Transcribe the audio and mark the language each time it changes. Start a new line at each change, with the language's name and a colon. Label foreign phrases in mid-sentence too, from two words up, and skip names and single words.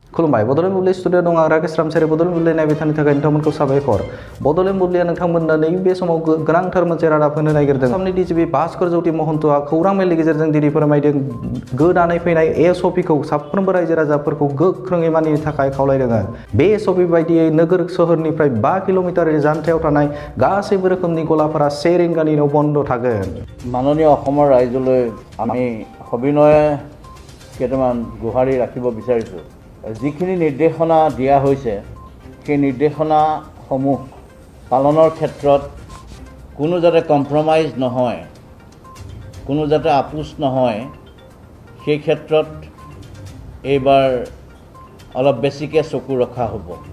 Bodo: खुलुमबाय बड'लेण्ड बुब्लि स्टुडिअ दं आं राकेश रामसारि बड'लेण्ड बुब्लि नायबाय थानायनि थाखाय नोंथांमोनखौ साबायखर बड'लेण्ड बुब्लिया नोंथांमोननो नैबे समाव गोनांथार मोनसे रादाब होनो नागिरदों आसामनि डिजिपि भास्कर ज्योति महन्तआ खौरां मेलनि गेजेरजों दिनै फोरमायदों गोदानै फैनाय एसअपिखौ साफ्रोमबो रायजो राजाफोरखौ गोख्रोङै मानिनो थाखाय खावलायदों बे एसअपि बायदियै नोगोर सोहोरनिफ्राय 5 किल'मिटार जानथायाव थानाय गासैबो रोखोमनि गलाफोरा 1 रिंगानि उनाव बन्द थागोन
Assamese: माननीय অসমৰ ৰাইজলৈ আমি সবিনয়ে কেইটামান গুহাৰি ৰাখিব বিচাৰিছোঁ যিখিনি নিৰ্দেশনা দিয়া হৈছে সেই নিৰ্দেশনাসমূহ পালনৰ ক্ষেত্ৰত কোনো যাতে কম্প্ৰমাইজ নহয় কোনো যাতে আপোচ নহয় সেই ক্ষেত্ৰত এইবাৰ অলপ বেছিকৈ চকু ৰখা হ'ব